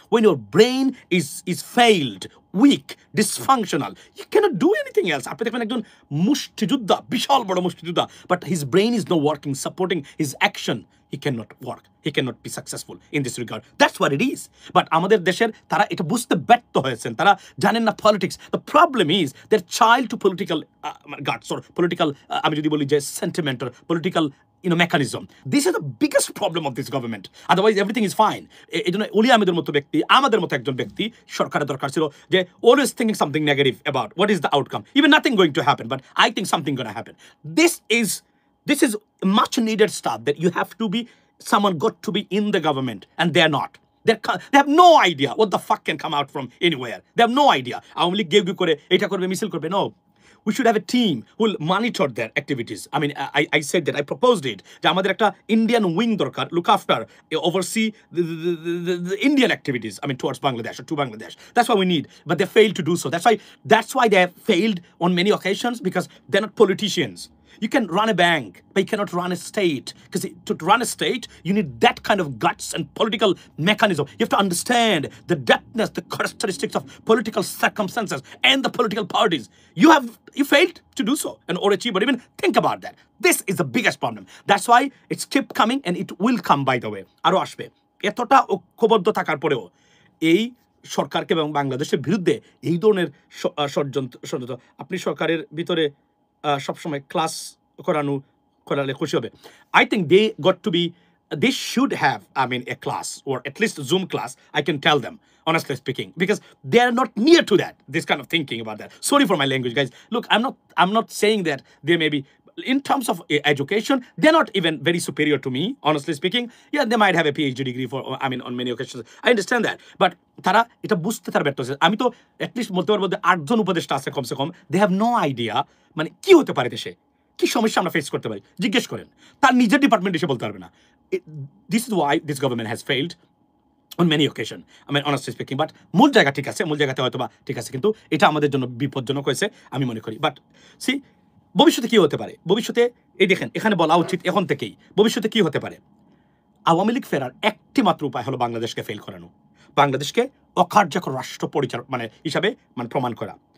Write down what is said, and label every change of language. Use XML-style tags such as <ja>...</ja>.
<en>When your brain is failed, weak, dysfunctional, you cannot do anything else.</en> <bn>আপনি দেখবেন একজন মুষ্টিযোদ্ধা, বিশাল বড় মুষ্টিযোদ্ধা,</bn> <en>but his brain is not working, supporting his action. he cannot work, he cannot be successful in this regard. That's what it is.</en> <bn>But আমাদের দেশের তারা এটা বুঝতে ব্যর্থ হয়েছেন, তারা জানেন না politics.</bn> <en>The problem is they're child to political guts or political</en> <bn>আমি যদি বলি যে</bn> <en>sentiment or political mechanism. This is the biggest problem of this government. Otherwise everything is fine.</en> <bn>এই জন্য ওলি আহমেদের মতো ব্যক্তি, আমাদের মতো একজন ব্যক্তি সরকারের দরকার ছিল যে</bn> <en>always thinking something negative about what is the outcome. Even nothing going to happen, but I think something going to happen. This is much needed stuff that you have to be, someone got to be in the government and they're not. They have no idea what the fuck can come out from anywhere. They have no idea. Only give you</en> <bn>eta korbe misil korbe.</bn> <en>No. We should have a team who will monitor their activities. I mean, I said that, I proposed it.</en> <bn>যে আমাদের একটা</bn> <en>Indian wing দরকার, look after, oversee the Indian activities, I mean, towards Bangladesh or to Bangladesh. That's what we need. But they failed to do so. That's why they have failed on many occasions, because they're not politicians. You can run a bank, but you cannot run a state. Because to run a state, you need that kind of guts and political mechanism. You have to understand the depthness, the characteristics of political circumstances and the political parties. You failed to do so and or achieve, but even think about that. This is the biggest problem. That's why it's kept coming and it will come, by the way.</en> <bn>আরো আসবে। এতটা ঐক্যবদ্ধ থাকার পরেও এই সরকারকে এবং বাংলাদেশের বিরুদ্ধে এই ধরনের ষড়যন্ত্র, আপনি সরকারের ভিতরে সবসময় ক্লাস করালে খুশি হবে।</bn> <en>I think they should have, I mean, a class or at least a Zoom class, I can tell them, honestly speaking, because they are not near to that, this kind of thinking about that. Sorry for my language, guys. Look, I'm not saying that they may be, in terms of education, they're not even very superior to me, honestly speaking. Yeah, they might have a PhD degree on many occasions. I understand that.</en> <bn>But তারা এটা বুঝতে তার ব্যর্থ হচ্ছে। আমি তো at least বলতে পারবো যে 8 জন উপদেষ্টা আছে কমসে কম,</bn> <en>they have no idea</en> <bn>মানে কি হতে পারে দেশে, কি সমস্যা আমরা ফেস করতে পারি। জিজ্ঞেস করেন, তার নিজের ডিপার্টমেন্ট এসে বলতে পারবে না।</bn> <en>This is why this government has failed on many occasions, I mean, honestly speaking.</en> <bn>But মূল জায়গা ঠিক আছে, মূল জায়গাতে হয়তো বা ঠিক আছে, কিন্তু এটা আমাদের জন্য বিপজ্জনক হয়েছে আমি মনে করি।</bn> <en>but see,</en> <bn>ভবিষ্যতে কি হতে পারে, ভবিষ্যতে এই দেখেন এখানে বলা উচিত এখন থেকেই, ভবিষ্যতে কি হতে পারে। আওয়ামী লীগ ফেরার একটি মাত্র উপায় হলো বাংলাদেশকে ফেল করানো, বাংলাদেশকে অকার্যকর রাষ্ট্র পরিচালক হিসাবে প্রমাণ করা।</bn>